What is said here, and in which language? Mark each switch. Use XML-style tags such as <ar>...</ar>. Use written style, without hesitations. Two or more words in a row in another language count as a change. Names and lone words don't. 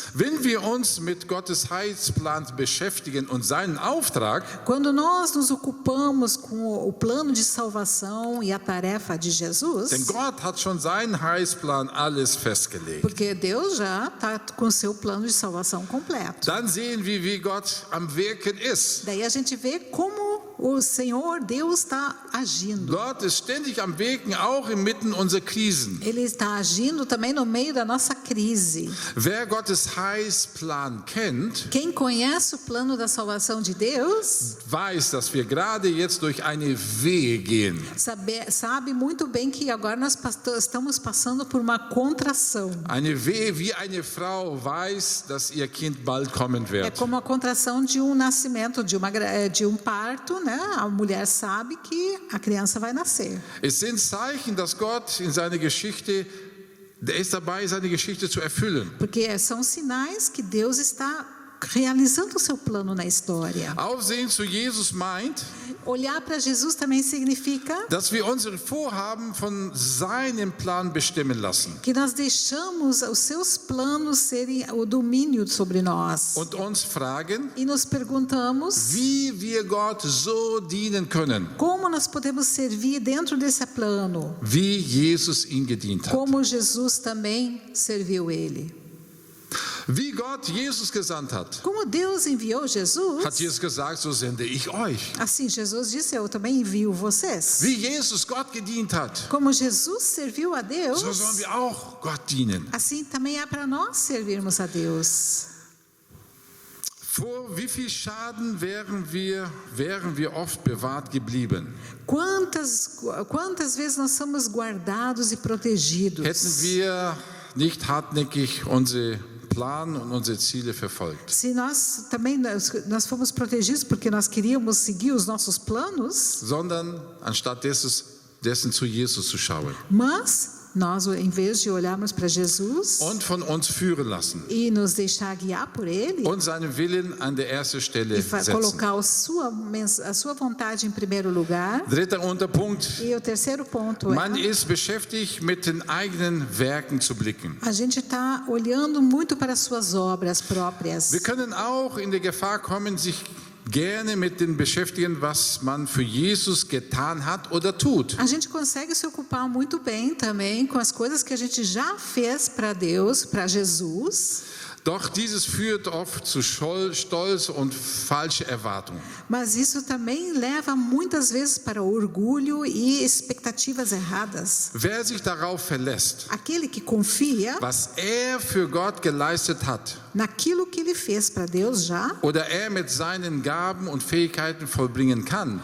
<de>Wenn wir uns mit Gottes Heilsplan beschäftigen und seinen Auftrag,</de> <pt>Quando nós nos ocupamos com o plano de salvação e a tarefa de Jesus,</pt> <de>denn Gott hat schon seinen Heilsplan alles festgelegt,</de> <pt>porque Deus já está com o seu plano de salvação completo.</pt> <de>dann sehen wir, wie Gott am Wirken ist.</de> <pt>Daí a gente vê como o Senhor, Deus está agindo.</pt> <de>Gott ist ständig am Wirken, auch inmitten unserer Krisen.</de> <pt>Ele está agindo também no meio da nossa crise.</pt> <de>Wer Gottes Heilsplan kennt,</de> <pt>Quem conhece o plano da salvação de Deus</pt> <de>weiß, dass wir gerade jetzt durch eine Wehe gehen.</de> <pt>sabe muito bem que agora nós estamos passando por uma contração.</pt> <de>Eine Wehe, wie eine Frau weiß, dass ihr Kind bald kommen</de> <pt>É</pt> <de>wird.</de> <pt>como a contração de um nascimento, de um parto, né? A mulher sabe que a criança vai nascer.</pt> <de>Es sind Zeichen, dass Gott in seiner Geschichte, der ist dabei, seine Geschichte zu erfüllen.</de> <pt>Porque são sinais que Deus está realizando o seu plano na história.</pt> <de>Aufsehen zu Jesus meint,</de> <pt>Olhar para Jesus também significa</pt> <de>dass wir unsere Vorhaben von seinem Plan bestimmen lassen</de> <pt>que nós deixamos os seus planos serem o domínio sobre nós.</pt> <de>und uns fragen,</de> <pt>E nos perguntamos</pt> <de>wie wir Gott so dienen können,</de> <pt>como nós podemos servir dentro desse plano,</pt> <de>wie Jesus ihn gedient hat.</de> <pt>como Jesus também serviu ele.</pt> <de>Wie Gott Jesus gesandt hat,</de> <pt>Como Deus enviou Jesus,</pt> <de>hat Jesus gesagt, so sende ich euch.</de> <pt>assim Jesus disse, eu também envio vocês.</pt> <de>Wie Jesus Gott gedient hat,</de> <pt>Como Jesus serviu a Deus,</pt> <de>so sollen wir auch Gott dienen.</de> <pt>assim também é para nós servirmos a Deus.</pt> <de>Vor wie viel Schaden wären wir oft bewahrt geblieben,</de> <pt>Quantas vezes nós somos guardados e protegidos?</pt> <de>hätten wir nicht hartnäckig unsere Plan und unsere Ziele verfolgt.</de> <pt>Se nós também nós fomos protegidos porque nós queríamos seguir os nossos planos,</pt> <de>Sondern anstatt dessen zu Jesus zu schauen</de> <pt>mas nós, em vez de olharmos para Jesus</pt> <de>und von uns führen lassen</de> <pt>e nos deixar guiar por Ele</pt> <de>und seinen Willen an der ersten Stelle</de> <pt>e</pt> <de>setzen.</de> <pt>colocar a sua vontade em primeiro lugar.</pt> <de>Dritter Unterpunkt.</de> <pt>E o terceiro ponto</pt> <de>Man</de> <pt>é:</pt> <de>ist beschäftigt, mit den eigenen Werken zu blicken.</de> <pt>a gente está olhando muito para as suas obras próprias.</pt> <de>Wir können auch in die Gefahr kommen, sich gerne mit dem beschäftigen, was man für Jesus getan hat oder tut.</de> <pt>A gente consegue se ocupar muito bem também com as coisas que a gente já fez para Deus, para Jesus.</pt> <de>Doch dieses führt oft zu Stolz und falsche Erwartungen.</de> <pt>Mas isso também leva muitas vezes para orgulho e expectativas erradas.</pt> <de>Wer sich darauf verlässt,</de> <pt>Aquele que confia</pt> <de>was für Gott geleistet hat,</de> <pt>naquilo que ele fez para Deus já,</pt> <de>oder mit seinen Gaben und Fähigkeiten vollbringen kann,</de>